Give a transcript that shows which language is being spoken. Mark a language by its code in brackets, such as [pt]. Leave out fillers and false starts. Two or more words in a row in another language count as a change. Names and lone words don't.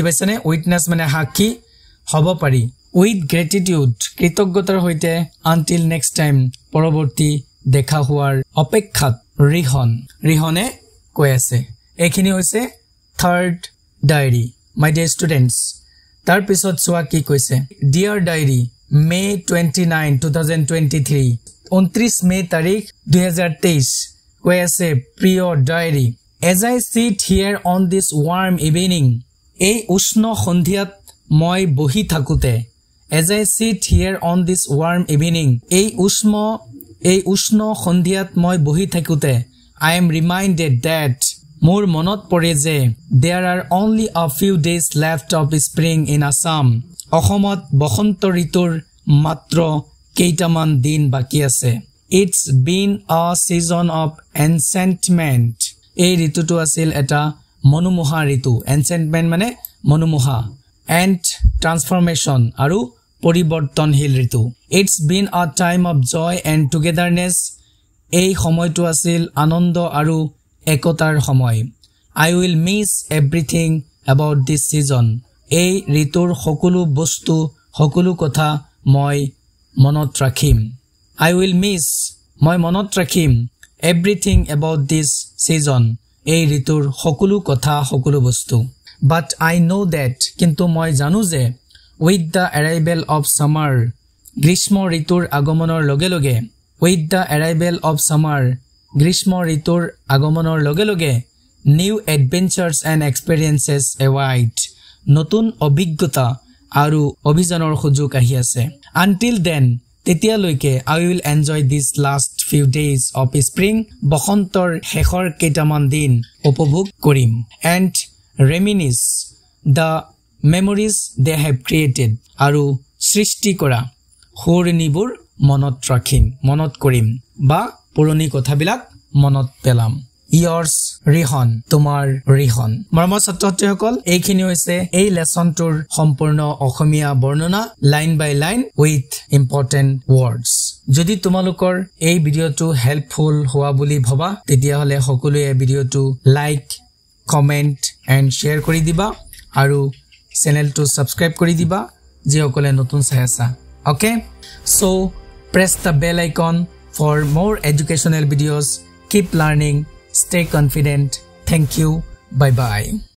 [as] পাইছানে উইটনেছ মানে সাক্ষী হ'ব পাৰি [en] with gratitude [as] কৃতজ্ঞতাৰ সৈতে [en] until next time [as] পৰৱৰ্তী দেখা হোৱাৰ অপেক্ষাত ৰিহনে কৈ আছে এইখিনি হৈছে [en] third diary my dear students [as] তাৰ পিছত চোৱা কি কৈছে [en] dear diary May 29, 2023 [as] 29 May তাৰিখ 2023 কৈ আছে প্ৰিয় ডায়েৰী [en] as I sit here on this warm evening [as] এই উষ্ণ সন্ধিয়াত মই বহি থাকোতে [en] as I sit here on this warm evening এই [as] উষ্ণ সন্ধিয়াত মই বহি থাকোতে [en] I am reminded that [as] মোৰ মনত পৰে যে [en] there are only a few days left of spring in Assam [as] অসমত বসন্ত ঋতুৰ মাত্ৰ কেইটামান দিন বাকি আছে [en] it's been a season of enchantment [as] এই ঋতুটো আছিল এটা মনোমোহা ঋতু [en] enchantment [as] মানে মনোমোহা [en] and transformation [as] আৰু পৰিৱৰ্তনশীল ঋতু [en] it's been a time of joy and togetherness [as] এই সময়টো আছিল আনন্দ আৰু একতাৰ সময় [en] I will miss everything about this [as] season এই ঋতুৰ সকলো বস্তু সকলো কথা মই মনত ৰাখিম [en] I will miss [as] মই মনত ৰাখিম [en] everything about this season [as] এই ঋতুৰ সকলো কথা সকলো বস্তু [en] but I know that [as] কিন্তু মই জানো যে [en] with the arrival of summer [as] গ্ৰীষ্ম ঋতুৰ আগমনৰ লগে লগে [en] with the arrival of summer [as] গ্ৰীষ্ম ঋতুৰ আগমনৰ লগে লগে [en] new adventures and experiences await [as] নতুন অভিজ্ঞতা আৰু অভিযানৰ সুযোগ আহি আছে [en] until then তেতিয়ালৈকে I will enjoy these last few days of spring [as] বসন্তৰ শেষৰ কেইটামান দিন উপভোগ কৰিম [en] and reminisce the memories they have created [as] আৰু সৃষ্টি কৰা সৰুনিবোৰ মনত কৰিম বা পুৰণি কথাবিলাক মনত পেলাম yours ৰিহন তোমাৰ ৰিহন মৰমৰ ছাত্ৰছাত্ৰীসকল এইখিনি হৈছে এই লেসনটোৰ সম্পূৰ্ণ অসমীয়া বৰ্ণনা [en] line by line with important words [as] যদি তোমালোকৰ এই ভিডিওটো হেল্পফুল হোৱা বুলি ভাবা তেতিয়া হলে সকলোৱে এই ভিডিওটো [en] like comment and share [as] কৰি দিবা আৰু চেনেলটো সাবস্ক্ৰাইব কৰি দিবা যিসকলে নতুন চাই আছা [en] okay so press the bell icon for more educational videos keep learning Stay confident. Thank you. bye bye.